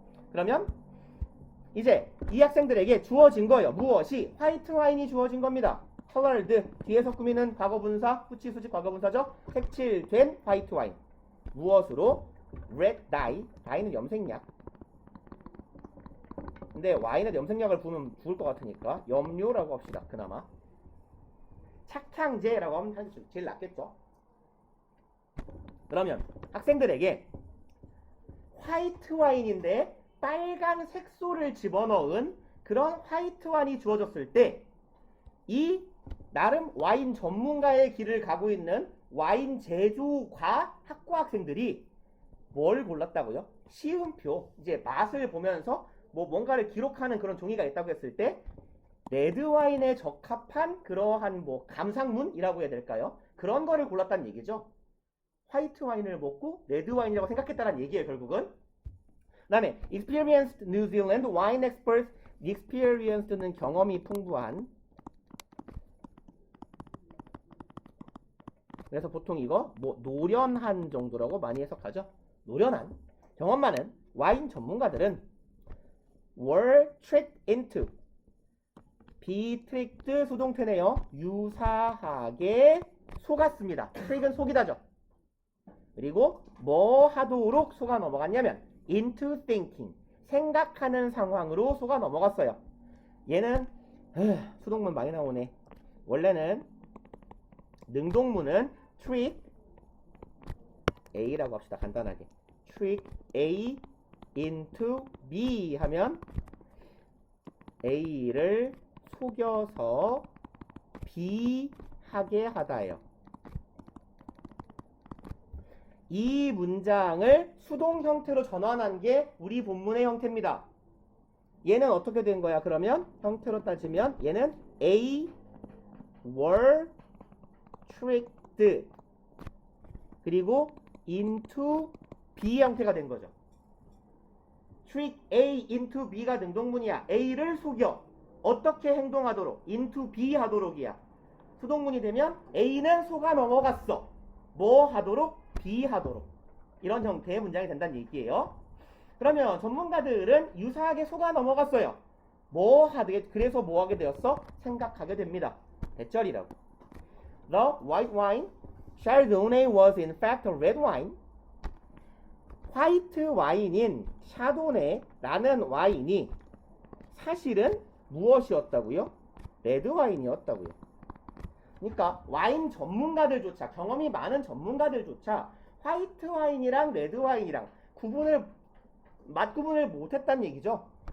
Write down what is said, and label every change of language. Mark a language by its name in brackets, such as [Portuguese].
[Korean] 그러면 이제 이 학생들에게 주어진 거예요. 무엇이? 화이트 와인이 주어진 겁니다. colored, 뒤에서 꾸미는 과거분사, 후치 수직 과거분사죠. 색칠된 화이트 와인. 무엇으로? red dye, dye는 염색약. 근데 와인에 염색약을 부으면 죽을 것 같으니까 염료라고 합시다. 그나마 착향제라고 하면 사실 제일 낫겠죠. 그러면 학생들에게 화이트 와인인데 빨간 색소를 집어넣은 그런 화이트 와인이 주어졌을 때 이 나름 와인 전문가의 길을 가고 있는 와인 제조과 학과 학생들이 뭘 골랐다고요? 시음표, 이제 맛을 보면서 뭐 뭔가를 기록하는 그런 종이가 있다고 했을 때 레드 와인에 적합한 그러한 뭐 감상문이라고 해야 될까요? 그런 거를 골랐다는 얘기죠. 화이트 와인을 먹고 레드 와인이라고 생각했다는 얘기예요, 결국은. [English] 그 다음에 experienced New Zealand wine experts. [Korean] experienced는 경험이 풍부한. 그래서 보통 이거 뭐 노련한 정도라고 많이 해석하죠. 노련한, 경험 많은 와인 전문가들은 were tricked into. be tricked 수동태네요. 유사하게 속았습니다. trick은 속이다죠. 그리고 뭐 하도록 속아 넘어갔냐면 into thinking. 생각하는 상황으로 속아 넘어갔어요. 얘는 수동문 많이 나오네. 원래는 능동문은 trick A 라고 합시다. 간단하게. trick A into B 하면 A를 속여서 B 하게 하다예요. 이 문장을 수동 형태로 전환한 게 우리 본문의 형태입니다. 얘는 어떻게 된 거야? 그러면 형태로 따지면 얘는 A were tricked 그리고 into B 형태가 된 거죠. trick A into B 가 능동문이야. A를 속여. 어떻게 행동하도록? into B 하도록이야. 수동문이 되면 A는 속아 넘어갔어. 뭐 하도록? B 하도록. 이런 형태의 문장이 된다는 얘기예요. 그러면 전문가들은 유사하게 속아 넘어갔어요. 뭐 하게, 그래서 뭐 하게 되었어? 생각하게 됩니다. 대절이라고. [English] The white wine Chardonnay was in fact a red wine. [Korean] 화이트 와인인 샤도네라는 와인이 사실은 무엇이었다고요? 레드 와인이었다고요. 그러니까 와인 전문가들조차, 경험이 많은 전문가들조차 화이트 와인이랑 레드 와인이랑 맛 구분을 못했다는 얘기죠.